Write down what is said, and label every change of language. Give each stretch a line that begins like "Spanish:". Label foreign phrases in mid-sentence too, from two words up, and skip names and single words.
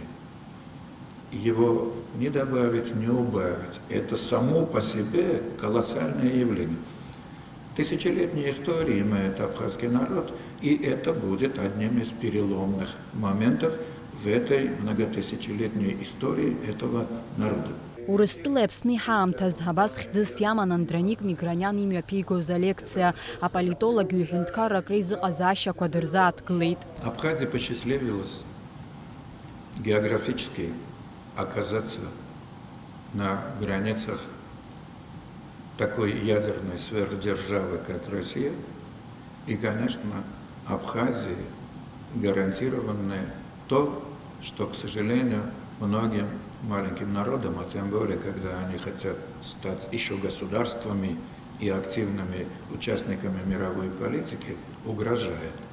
Russian: Его не добавить, не убавить. Это само по себе колоссальное явление. Тысячелетней истории имеет абхазский народ, и это будет одним из переломных моментов в этой многотысячелетней истории этого народа.
Abkhazian: Урыстәылеи Аԥсни ҳаамҭаз абас хьӡыс иаман Андроник Миграниан имҩаԥигоз алекциа аполитологи ҩ-ҳәынҭқаррак реизыҟазаашьақәа дырзааҭгылеит.
Russian: Абхазии посчастливилось географически оказаться на границах такой ядерной сверхдержавы, как Россия, и, конечно, Абхазии гарантировано то, что, к сожалению, многим маленьким народам, а тем более, когда они хотят стать еще государствами и активными участниками мировой политики, угрожает.